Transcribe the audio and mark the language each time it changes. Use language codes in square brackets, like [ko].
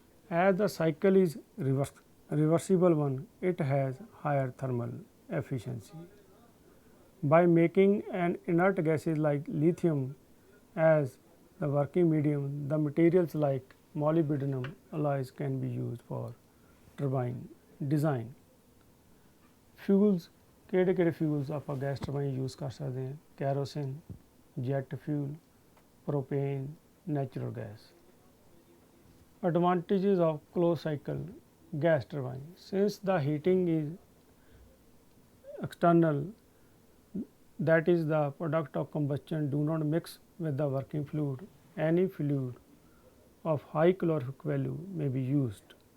[en] As the cycle is reversible one, it has higher thermal efficiency. By making an inert gases like lithium as the working medium, the materials like molybdenum alloys can be used for turbine design. [pa] Fuels ਕਿਹੜੇ fuels ਆਪਾਂ gas turbine use ਕਰ ਸਕਦੇ ਹਾਂ? Kerosene, jet fuel, ਪ੍ਰੋਪੇਨ, natural gas. [en] Advantages of closed cycle gas turbine. Since the heating is external, that is the product of combustion do not mix with the working fluid. Any fluid of high calorific value may be used.